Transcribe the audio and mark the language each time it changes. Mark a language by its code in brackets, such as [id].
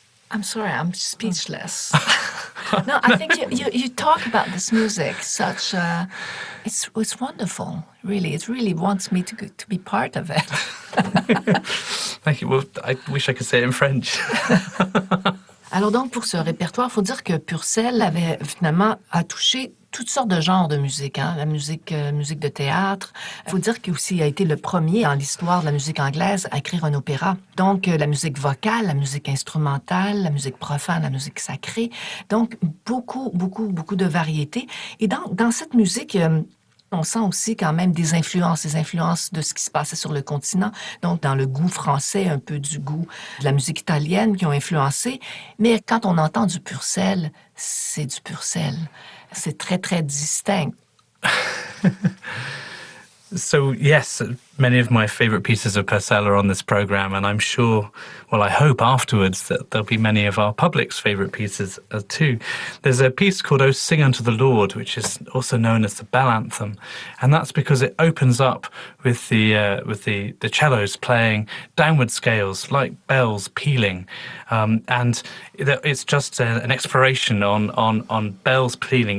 [en] I'm sorry, I'm speechless. No, I think you talk about this music such. It's wonderful, really. It really wants me to be part of it. Thank you. Well, I wish I could say it in French. [fr] Alors donc, pour ce répertoire, il faut dire que Purcell avait finalement a touché toutes sortes de genres de musique, hein? La musique de théâtre. Il faut dire qu'il aussi a été le premier en l'histoire de la musique anglaise à écrire un opéra. Donc, la musique vocale, la musique instrumentale, la musique profane, la musique sacrée. Donc, beaucoup de variétés. Et dans cette musique, on sent aussi quand même des influences de ce qui se passait sur le continent, donc dans le goût français, un peu du goût de la musique italienne qui ont influencé. Mais quand on entend du Purcell, c'est du Purcell. C'est très, très distinct. [en] So, yes, many of my favourite pieces of Purcell are on this programme, and I'm sure, well, I hope afterwards that there'll be many of our public's favourite pieces too. There's a piece called O Sing Unto the Lord, which is also known as the Bell Anthem, and that's because it opens up with the cellos playing downward scales like bells pealing, and it's just an exploration on bells pealing.